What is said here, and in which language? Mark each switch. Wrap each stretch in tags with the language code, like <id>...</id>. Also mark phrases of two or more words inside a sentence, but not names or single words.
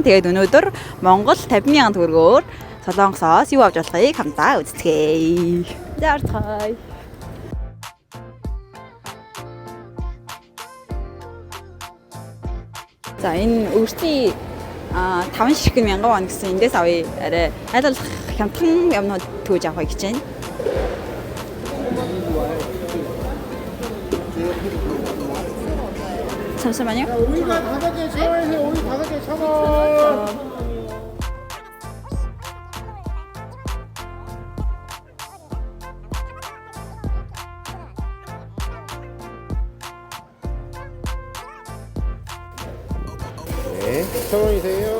<mn>Тэгээд өнөөдөр Монгол 50,000 төгрөгөөр Солонгосоос юу авч болохыг хамтдаа үздэцгээе. За орцгоё. За энэ өөрсдийн 5 ширхэг 1000 вон гэсэн эндээс авъя. Арай айлуулах хямдхан юмнууд төөж авахыг хичээнэ.</mn> <ko>잠시만요. 우리가 5개 1,000원에서 우리 5개 1,000원. 네, 1,000원이세요.</ko>